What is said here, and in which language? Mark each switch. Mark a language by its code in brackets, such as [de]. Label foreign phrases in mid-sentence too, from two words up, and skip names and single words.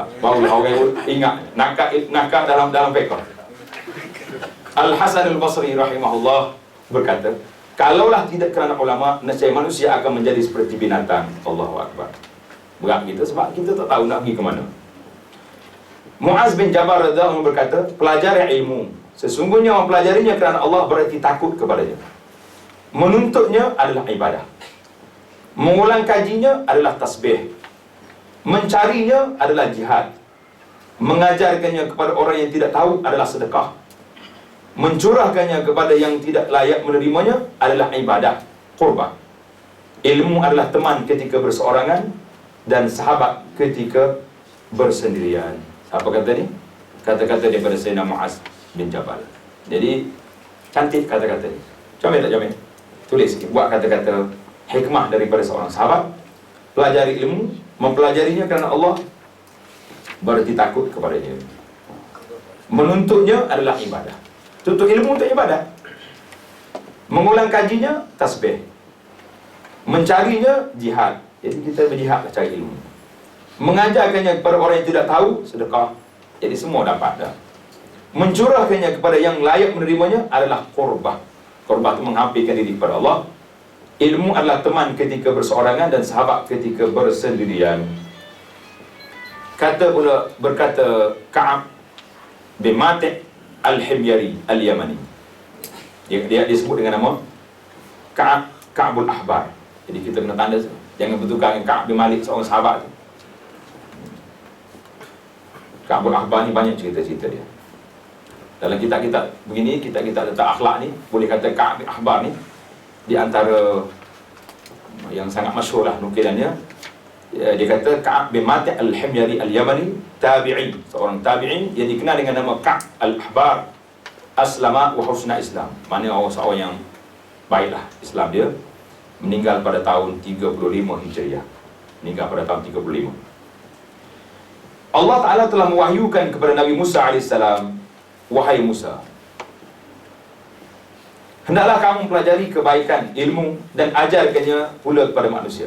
[ms] Barulah orang ingat nakal dalam fiqh. Al-Hasan Al-Basri rahimahullah berkata, kalaulah tidak kerana ulama, nescaya manusia akan menjadi seperti binatang. [ar] الله أكبر. [ms] Berat kita sebab kita tak tahu nak pergi ke mana. Muaz bin Jabal [ar] رضي الله عنه [ms] berkata, pelajari ilmu, sesungguhnya mempelajarinya kerana Allah berarti takut kepadanya. Menuntutnya adalah ibadah. Mengulang kajinya adalah tasbih. Mencarinya adalah jihad. Mengajarkannya kepada orang yang tidak tahu adalah sedekah. Mencurahkannya kepada yang tidak layak menerimanya adalah ibadah, qurban. Ilmu adalah teman ketika berseorangan dan sahabat ketika bersendirian. Apa kata ni? Kata-kata daripada Sayyidina Muaz bin Jabal. Jadi cantik kata-kata ni. Comel tak comel? Tulis sikit, buat kata-kata hikmah daripada seorang sahabat. Pelajari ilmu, mempelajarinya kerana Allah berarti takut kepadanya. Menuntutnya adalah ibadah. Tuntut ilmu untuk ibadah. Mengulang kajinya tasbih. Mencarinya jihad. Jadi kita berjihad cari ilmu. Mengajarkannya kepada orang yang tidak tahu, sedekah. Jadi semua dapat dah. Mencurahkannya kepada yang layak menerimanya adalah qurbah. Qurbah itu menghampirkan diri kepada Allah. Ilmu adalah teman ketika berseorangan dan sahabat ketika bersendirian. Berkata Ka'ab bin Mati' Al-Himyari Al-Yamani. Dia disebut dengan nama Ka'bul Ahbar. Jadi kita kena tanda, jangan bertukar dengan Ka'ab bin Malik, seorang sahabat tu. Ka'bul Ahbar ni banyak cerita-cerita dia. Dalam kitab-kitab begini, kitab-kitab tentang akhlak ni, boleh kata Ka'ab bin Ahbar ni di antara yang sangat masyhur lah nukilannya. Dia kata Ka'ab bin Mati' Al-Himyari Al-Yamani, tabi'i, seorang tabi'i yang dikenal dengan nama Ka'ab Al-Ahbar, [ar] أسلم وحسن إسلام. [ms] Maknanya seorang yang baiklah Islam dia. Meninggal pada tahun 35 Hijriah. Meninggal pada tahun 35. Allah Ta'ala telah mewahyukan kepada Nabi Musa AS, wahai Musa, hendaklah kamu pelajari kebaikan, ilmu dan ajarkannya pula kepada manusia.